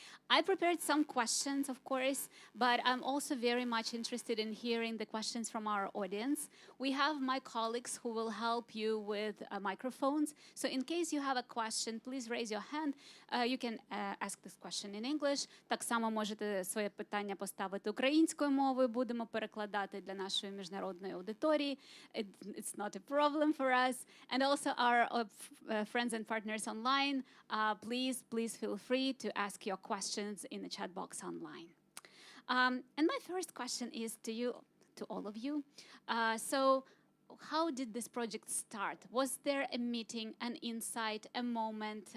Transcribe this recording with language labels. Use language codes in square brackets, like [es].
[en] I prepared some questions, of course, but I'm also very much interested in hearing the questions from our audience. We have my colleagues who will help you with microphones. So in case you have a question, please raise your hand. You can ask this question in English. [uk] Так само можете своє питання поставити українською мовою. Будемо перекладати для нашої міжнародної аудиторії. [en] It's not a problem for us. And also our friends and partners online, please feel free to ask your questions in the chat box online. And my first question is to all of you. So how did this project start? Was there a meeting, an insight, a moment?